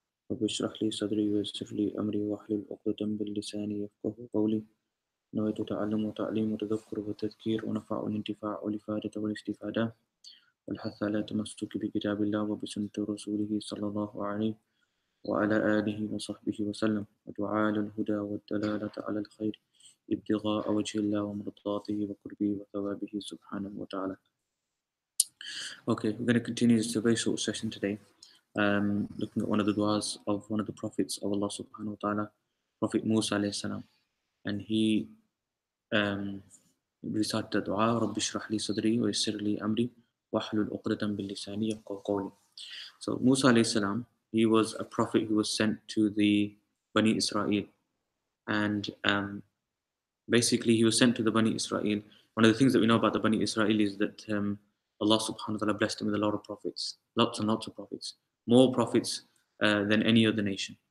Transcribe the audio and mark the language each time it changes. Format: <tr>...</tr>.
<ar>رب اشرح لي صدري ويسر لي أمري واحلل عقدة من لساني يفقه قولي نويت تعلم وتعليم وتذكر وتذكير ونفع والانتفاع والإفادة والاستفادة والحث على تمسك بكتاب الله وبسنة رسوله صلى الله عليه وعلى آله وصحبه وسلم ودعاء الهدى والدلالة على الخير ابتغاء وجه الله ومرضاته وقربه وثوابه سبحانه وتعالى.</ar> <en>Okay, we're going to continue this very short session today, looking at one of the du'as of one of the prophets of Allah subhanahu wa ta'ala, Prophet Musa alayhi salam. And he recited the dua,</en> <ar>رَبِّ اشْرَحْ لِي صَدْرِي وَيَسِّرْ لِي أَمْرِي وَاحْلُلْ عُقْدَةً مِّن لِّسَانِي يَفْقَهُوا قَوْلِي.</ar> <en>So Musa alayhi salam, he was a prophet who was sent to the Bani Israel. And basically he was sent to the Bani Israel. One of the things that we know about the Bani Israel is that Allah subhanahu wa ta'ala blessed him with a lot of prophets, lots and lots of prophets, more prophets than any other nation.</en>